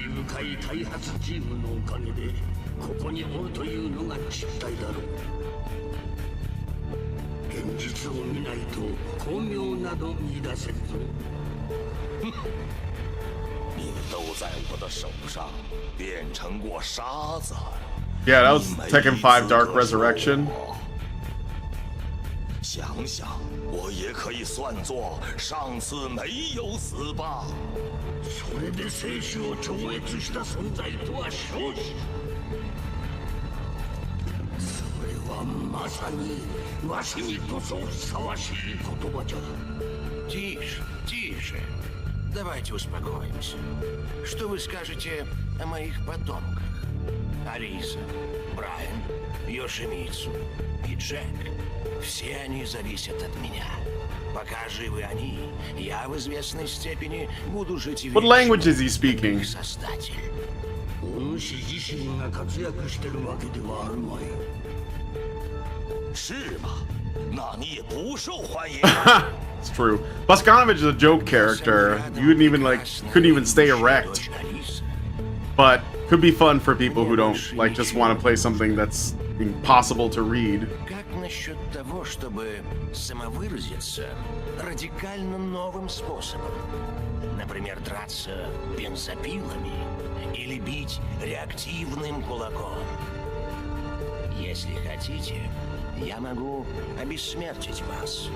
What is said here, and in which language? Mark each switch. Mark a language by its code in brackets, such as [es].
[ja] 深い開発チームのおかげでここにおるというのが実態だろう。現実を見ないと巧妙など見出せんぞ。 [zh] 你都在我的手上变成过沙子。 [en] Yeah, that was Tekken 5 Dark Resurrection. [zh] 想想，我也可以算作上次没有死吧。 [ja] それで生死を超越した存在とは称し、それはまさにわしにこそふさわしい言葉じゃ。 [ru] Тише, тише. Давайте успокоимся. Что вы скажете о моих потомках? Алиса, Брайан, Йошимицу и Джек. Все они зависят от меня. Пока живы они, я в известной степени буду жить [en] What language is he speaking? [ru] Создатель. [ja] お主自身が活躍してるわけではあるまい。 [zh] 是吗？那你也不受欢迎。 [en] It's true. Boskanovich is a joke character. You wouldn't even couldn't even stay erect. But could be fun for people who don't just want to play something that's impossible to read. [ru] Как насчет того, чтобы самовыразиться радикально новым способом? Например, драться бензопилами или бить реактивным кулаком. Если хотите, я могу обессмертить вас.